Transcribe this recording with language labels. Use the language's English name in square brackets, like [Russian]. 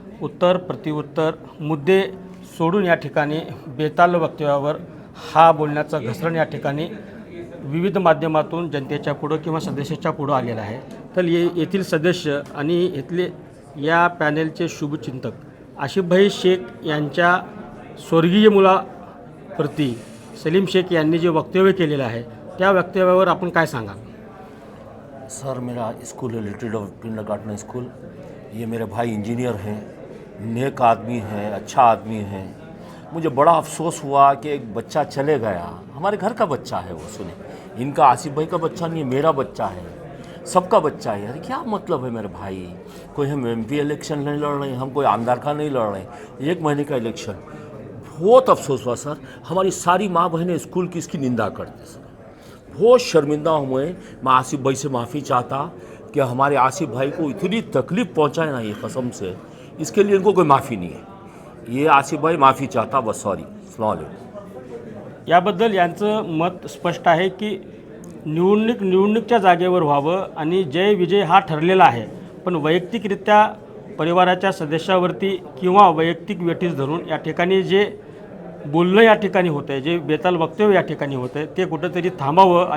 [Marathi] उत्तर प्रतिउत्तर मुद्दे सोडून या ठिकाणी बेताल वक्तव्यावर हा बोलण्याचा घसरण या ठिकाणी विविध माध्यमातून जनतेच्या पुढं किंवा सदस्याच्या पुढं आलेला आहे। तर येथील सदस्य आणि इथले या पॅनेलचे शुभचिंतक आसिफभाई शेख यांच्या स्वर्गीय मुलाप्रती सलीम शेख यांनी जे वक्तव्य केलेलं आहे त्या वक्तव्यावर आपण काय सांगाल? [Hindi] सर, मेरा स्कूल है लिटिल ऑफ किंडरगार्टन स्कूल। ये मेरे भाई इंजीनियर हैं, नेक आदमी हैं, अच्छा आदमी है। मुझे बड़ा अफसोस हुआ कि एक बच्चा चले गया। हमारे घर का बच्चा है वो, सुने, इनका आसिफ भाई का बच्चा नहीं है, मेरा बच्चा है, सबका बच्चा है। अरे क्या मतलब है मेरे भाई, कोई हम MP इलेक्शन नहीं लड़ रहे हैं, हम कोई आमदार का नहीं लड़ रहे हैं, 1 महीने का इलेक्शन। बहुत अफसोस हुआ सर, हमारी सारी माँ बहनें स्कूल की इसकी निंदा करते सर। बहुत शर्मिंदा हुए। मैं आसिफ भाई से माफ़ी चाहता कि हमारे आसिफ भाई को इतनी तकलीफ़ पहुंचाए ना, ये कसम से, इसके लिए इनको कोई माफ़ी नहीं है। ये आसिफ भाई माफ़ी चाहता, बस, सॉरी। अस्सलाम वालेकुम। [Marathi] याबद्दल यांचं मत स्पष्ट आहे की निवडणुकीच्या जागेवर व्हावं आणि जय विजय हा ठरलेला आहे, पण वैयक्तिकरित्या परिवाराच्या सदस्यावरती किंवा वैयक्तिक वेठीस धरून या ठिकाणी जे बोलणं या ठिकाणी होतं आहे, जे बेताल वक्तव्य या ठिकाणी होतं आहे ते कुठंतरी थांबावं।